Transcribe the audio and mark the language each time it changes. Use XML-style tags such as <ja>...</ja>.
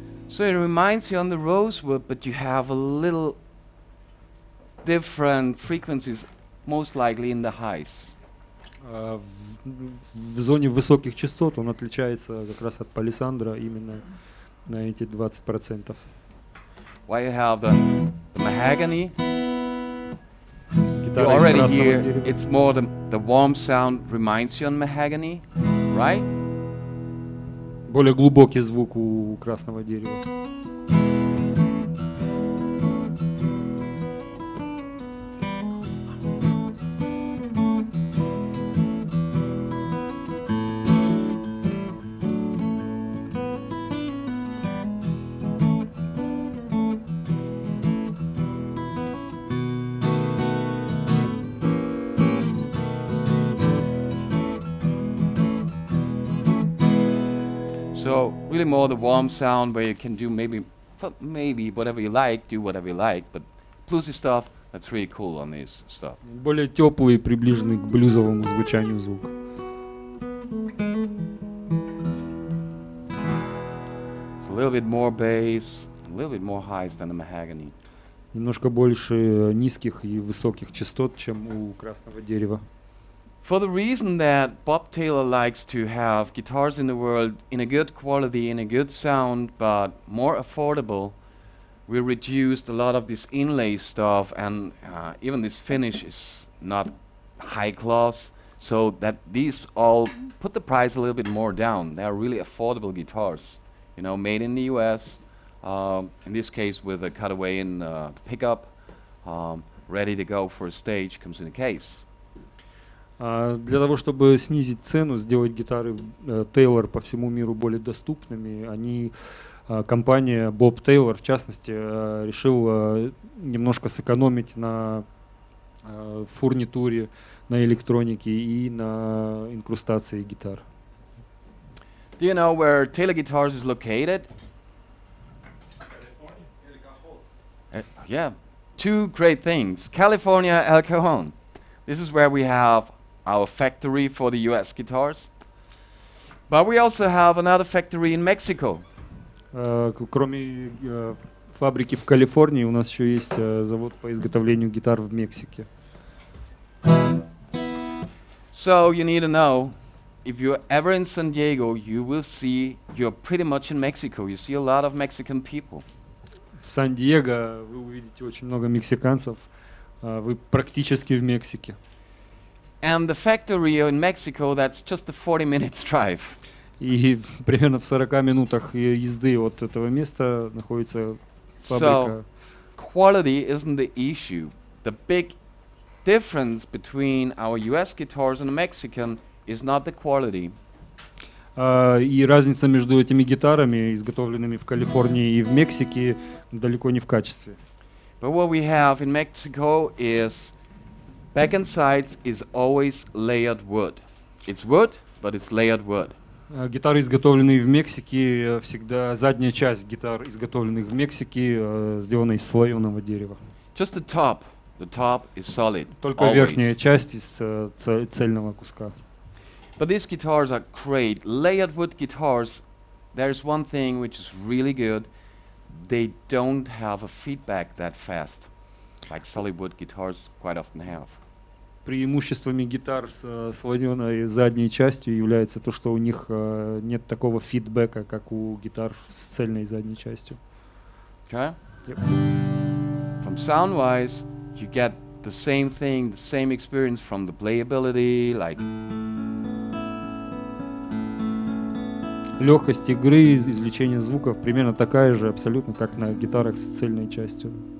<en>so it reminds you on the rosewood, but you have a little different frequencies, most likely in the highs.</en> <ru>В зоне высоких частот он отличается как раз от палисандра именно на эти 20%.</ru> <en>While you have the mahogany You</en> <ru>гитара из</ru> <en>already</en> <ru>красного</ru> <en>hear</en> <ru>дерева.</ru> <en>it's more the warm sound reminds you on mahogany, right?</en> <ru>Более глубокий звук у красного дерева.</ru> <en>So really more the warm sound where you can do maybe whatever you like, do whatever you like, but bluesy stuff, that's really cool on this stuff.</en> <ru>Более теплый, приближенный к блюзовому звучанию звук.</ru> <en>It's a little bit more bass, a little bit more highs than the mahogany.</en> <ru>Немножко больше низких и высоких частот, чем у красного дерева.</ru> <en>For the reason that Bob Taylor likes to have guitars in the world in a good quality, in a good sound, but more affordable, we reduced a lot of this inlay stuff, and even this finish is not high class, so that these all put the price a little bit more down. They are really affordable guitars, you know, made in the US, in this case with a cutaway in pickup, ready to go for a stage, comes in a case.</en> <ru>Для того, чтобы снизить цену, сделать гитары Taylor по всему миру более доступными, компания Bob Taylor, в частности, решил немножко сэкономить на фурнитуре, на электронике и на инкрустации гитар.</ru> <en>Do you know where Taylor Guitars is located? Yeah, two great things. California, El Cajon. This is where we have our factory for the US guitars. But we also have another factory in Mexico.</en> <ru>Кроме фабрики в Калифорнии, у нас еще есть завод по изготовлению гитар в Мексике.</ru> <en>So you need to know, if you're ever in San Diego, you will see you're pretty much in Mexico. You see a lot of Mexican people.</en> <ru>В Сан-Диего вы увидите очень много мексиканцев. Вы практически в Мексике.</ru> <en>And the factory in Mexico, that's just a 40 minutes drive.</en> <ru>И примерно в 40 минутах езды от этого места находится фабрика.</ru> <en>So quality isn't the issue. The big difference between our US guitars and the Mexican is not the quality.</en> <ru>И разница между этими гитарами, изготовленными в Калифорнии и в Мексике, далеко не в качестве.</ru> <en>But what we have in Mexico is back and sides is always layered wood. It's wood, but it's layered wood.</en> <ru>Гитары, изготовленные в Мексике, всегда задняя часть гитар, изготовленных в Мексике, сделана из слоеного дерева.</ru> <en>Just the top. The top is solid.</en> <ru>Только</ru> <en>always.</en> <ru>верхняя часть из цельного куска.</ru> <en>But these guitars are great. Layered wood guitars, there's one thing which is really good. They don't have a feedback that fast, like solid wood guitars quite often have.</en> <ru>Преимуществами гитар с слоеной задней частью является то, что у них нет такого фидбэка, как у гитар с цельной задней частью.</ru> <en>Okay? Yep. From sound-wise, you get the same thing, the same experience from the playability, like</en> <ru>Легкость игры, извлечение звуков примерно такая же, абсолютно как на гитарах с цельной частью.</ru>